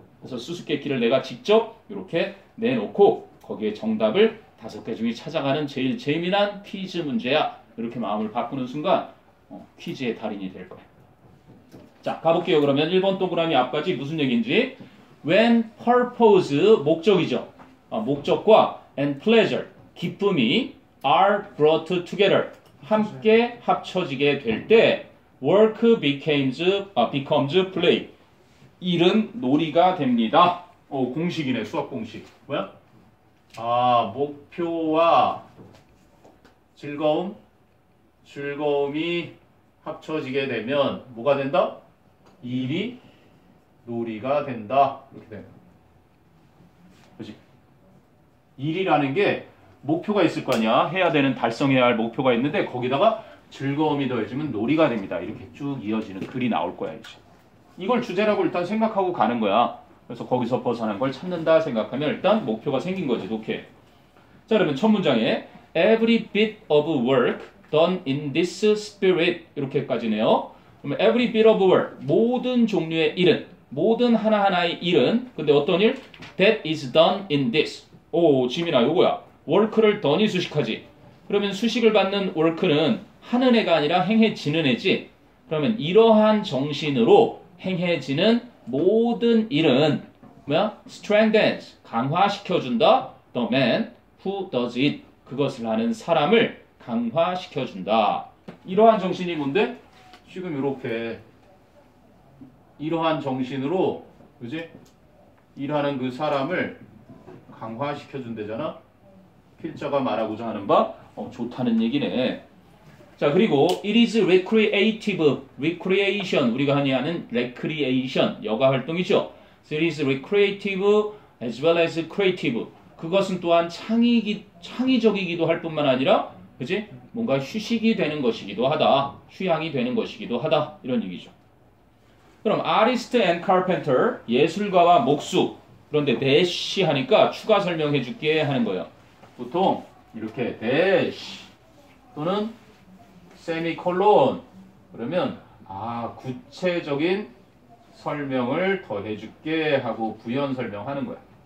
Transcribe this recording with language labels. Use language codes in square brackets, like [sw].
[ko] 그래서 수수께끼를 내가 직접 이렇게 내놓고 거기에 정답을 5개 중에 찾아가는 제일 재미난 퀴즈 문제야. 이렇게 마음을 바꾸는 순간 퀴즈의 달인이 될 거야. 자, 가볼게요. 그러면 1번 동그라미 앞까지 무슨 얘기인지. [en] When purpose, [ko] 목적이죠. 목적과 [en] and pleasure, [ko] 기쁨이 [en] are brought together, [ko] 함께 합쳐지게 될 때 [en] work becomes play, [ko] 일은 놀이가 됩니다. 공식이네. 수학 공식. 뭐야? 목표와 즐거움이 합쳐지게 되면 뭐가 된다? 일이 놀이가 된다. 이렇게 되는 거야. 그렇지? 일이라는 게 목표가 있을 거 아니야. 해야 되는 달성해야 할 목표가 있는데 거기다가 즐거움이 더해지면 놀이가 됩니다. 이렇게 쭉 이어지는 글이 나올 거야. 이제. 이걸 주제라고 일단 생각하고 가는 거야. 그래서 거기서 벗어난 걸 찾는다 생각하면 일단 목표가 생긴 거지. 독해. 자, 그러면 첫 문장에 [en] every bit of work done in this spirit [ko] 이렇게까지네요. 그러면 [en] every bit of work, [ko] 모든 종류의 일은, 모든 하나하나의 일은, 근데 어떤 일? [en] That is done in this. [ko] 지민아, 요거야. work를 done이 수식하지. 그러면 수식을 받는 work는 하는 애가 아니라 행해지는 애지. 그러면 이러한 정신으로 행해지는 모든 일은 뭐야? strengthens, 강화시켜준다. [en] the man who does it, [ko] 그것을 하는 사람을 강화시켜준다. 이러한 정신이 뭔데? 지금 이렇게 이러한 정신으로, 그지? 일하는 그 사람을 강화시켜준대잖아. 필자가 말하고자 하는 바 좋다는 얘기네. 자, 그리고 [en] it is recreative, [ko] recreation 우리가 흔히 하는 recreation 여가 활동이죠. [en] So it is recreative as well as creative. [ko] 그것은 또한 창의적이기도 할 뿐만 아니라 그지? 뭔가 휴식이 되는 것이기도 하다. 휴양이 되는 것이기도 하다. 이런 얘기죠. 그럼 [en] artist and carpenter [ko] 예술가와 목수. 그런데 dash 하니까 추가 설명해 줄게 하는 거예요. 보통 이렇게 dash 또는 세미콜론 그러면 구체적인 설명을 더 해줄게 하고 부연 설명하는 거야.